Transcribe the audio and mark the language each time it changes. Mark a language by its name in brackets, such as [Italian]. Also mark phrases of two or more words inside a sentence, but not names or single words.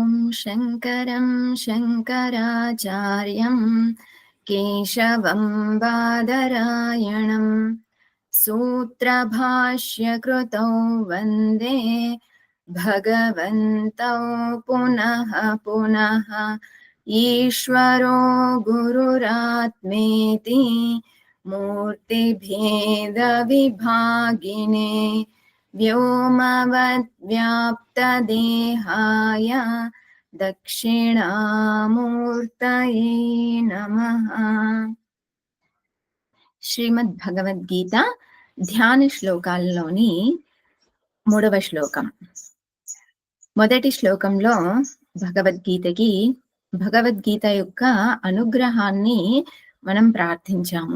[Sanskrit] शङ्करं शङ्कराचार्यं केशवं बादरायणं सूत्रभाष्यकृतौ वन्दे भगवन्तौ पुनः पुनः ईश्वरो गुरुरात्मेति मूर्तिभेदविभागिने व्योमवद्व्याप्तदेहाय दक्षिणामूर्तये नमः. [Telugu] శ్రీమద్ భగవద్గీత ధ్యాన శ్లోకాల్లోని 3వ శ్లోకం. మొదటి శ్లోకంలో భగవద్గీత యొక్క అనుగ్రహాన్ని మనం ప్రార్థించాము.